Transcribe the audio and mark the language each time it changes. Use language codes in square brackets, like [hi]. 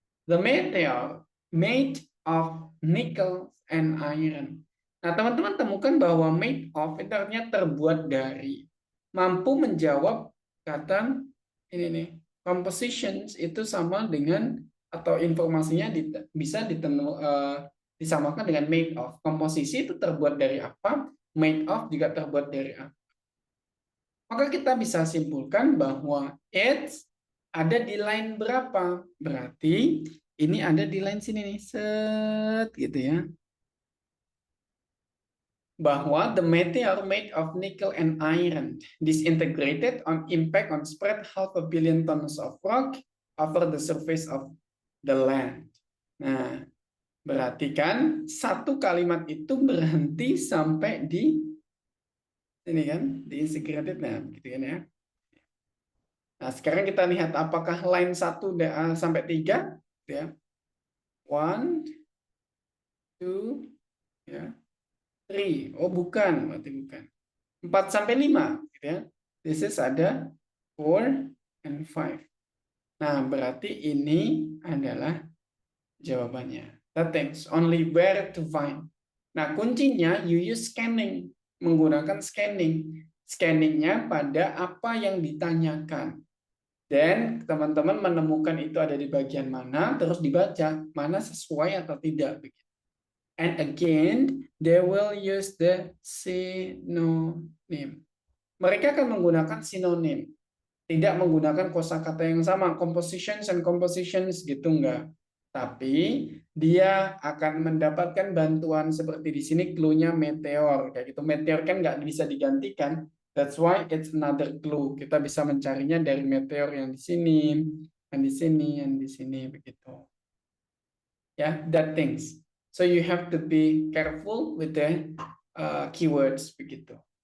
[en] The meteor made of nickel and iron. [id] Nah, teman-teman temukan bahwa made of itu artinya terbuat dari, mampu menjawab kata ini nih, compositions itu sama dengan atau informasinya bisa disamakan dengan made of. Komposisi itu terbuat dari apa, made of juga terbuat dari apa. Maka kita bisa simpulkan bahwa it's ada di line berapa. Berarti ini ada di line sini nih, set gitu ya. [en] Bahwa the meteor made of nickel and iron disintegrated on impact on spread 500 million tons of rock over the surface of the land. [id] Nah, berarti kan satu kalimat itu berhenti sampai di ini kan, diintegrated, nah gitu kan ya. Nah, sekarang kita lihat apakah line 1 sampai 3 ya. 1 2 ya. 3. Oh, bukan, berarti bukan. 4 sampai 5 gitu ya. [en] This is ada 4 and 5. [id] Nah, berarti ini adalah jawabannya. [en] That things only where to find. [id] Nah, kuncinya [en] you use scanning, [id] menggunakan scanning. Scanningnya pada apa yang ditanyakan. Dan teman-teman menemukan itu ada di bagian mana, terus dibaca mana sesuai atau tidak. [en] And again, they will use the synonym. [id] Mereka akan menggunakan sinonim, tidak menggunakan kosakata yang sama, compositions and compositions gitu enggak. Tapi dia akan mendapatkan bantuan seperti di sini clue-nya meteor kayak gitu. Meteor kan nggak bisa digantikan. [en] That's why it's another clue. [id] Kita bisa mencarinya dari meteor yang di sini, yang di sini, yang di sini begitu. [en] Ya, that things. So you have to be careful with the keywords begitu.